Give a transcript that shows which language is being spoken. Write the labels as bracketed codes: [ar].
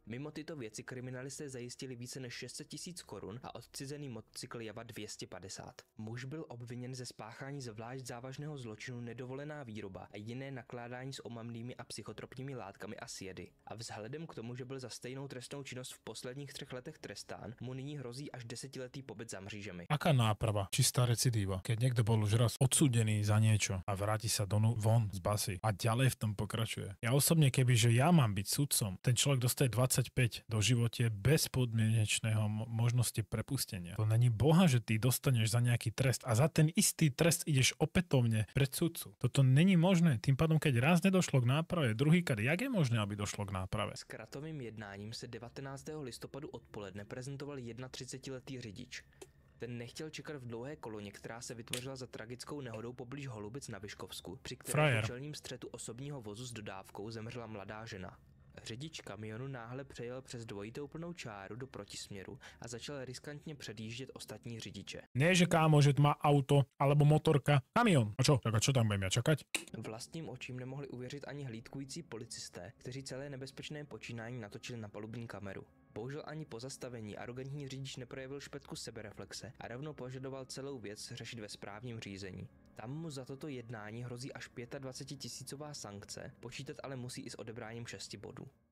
[cs] Mimo tyto věci kriminalisté zajistili více než 600 000 korun a odcizený motocykl Java 250. Muž byl obviněn ze spáchání zvlášť závažného zločinu nedovolená výroba a jiné nakládání s omamnými a psychotropními látkami a sjedy. A vzhledem k tomu, že byl za stejnou trestnou činnost v posledních 3 letech trestán, mu nyní hrozí až 10letý pobyt za mřížemi. [sk] Aká náprava? Čistá recidíva. Keď niekto bol už raz odsúdený za niečo a vráti sa von z basy a ďalej v tom pokračuje. Ja osobne, kebyže ja mám byť sudcom, ten človek dostaje 25 do živote bez podmienečného možnosti prepustenia. To není boha, že ty dostaneš za nejaký trest a za ten istý trest ideš opätovne pred sudcu. Toto není možné. Tým pádom, keď raz nedošlo k náprave, druhýkrát, jak je možné, aby došlo k náprave? [cs] S kratovým jednáním se 19. listopadu odpoledne prezentoval 31letý řidič. Ten nechtěl čekat v dlouhé koloně, která se vytvořila za tragickou nehodou poblíž Holubic na Vyškovsku, při kterém v čelním střetu osobního vozu s dodávkou zemřela mladá žena. Řidič kamionu náhle přejel přes dvojitou plnou čáru do protisměru a začal riskantně předjíždět ostatní řidiče. [sk] Nie, že kámo, že má auto alebo motorka, kamion. A čo? Tak a čo tam budem ja čakať? [cs] Vlastním očím nemohli uvěřit ani hlídkující policisté, kteří celé nebezpečné počínání natočili na palubní kameru. Bohužel ani po zastavení arrogantní řidič neprojevil špetku sebereflexe a rovnou požadoval celou věc řešit ve správním řízení. Tam mu za toto jednání hrozí až 25 000 sankce, počítat ale musí i s odebráním 6 bodů.